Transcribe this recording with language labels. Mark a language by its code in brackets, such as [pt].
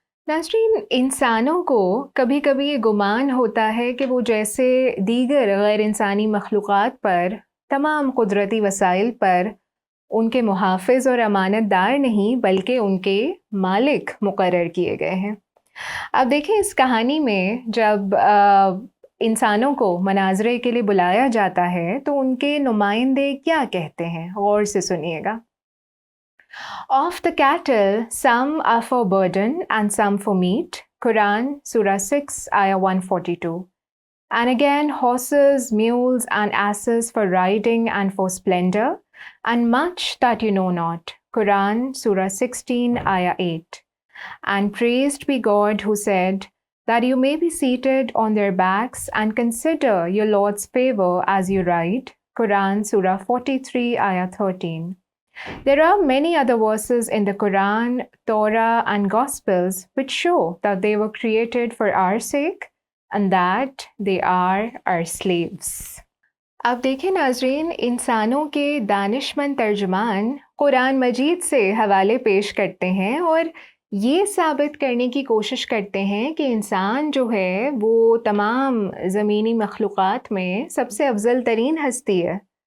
[hi] नाज़रीन, इंसानों को कभी कभी ये गुमान होता है कि वो जैसे दीगर गैर इंसानी मखलूक़ात पर, तमाम कुदरती वसाइल पर उनके मुहाफ़िज़ और अमानतदार नहीं बल्कि उनके मालिक मुकर्रर किए गए हैं। अब देखिए, इस कहानी में जब इंसानों को मनाज़रे के लिए बुलाया जाता है तो उनके नुमाइंदे क्या कहते हैं, गौर से सुनिएगा। [en] Of the cattle, some are for burden and some for meat. Quran, Surah 6, Ayah 142. And again, horses, mules, and asses for riding and for splendor, and much that you know not. Quran, Surah 16, Ayah 8. And praised be God who said, that you may be seated on their backs and consider your Lord's favor as you ride. Quran, Surah 43, Ayah 13. There are many other verses in the Quran, Torah, and Gospels which show that they were created for our sake and that they are our slaves. [hi] अब देखें नाज़रीन, इंसानों के दानिशमंद तर्जुमान कुरान मजीद से हवाले पेश करते हैं और ये साबित करने की कोशिश करते हैं कि इंसान जो है वो तमाम ज़मीनी मखलूक़ात में सबसे अफजल तरीन हस्ती है।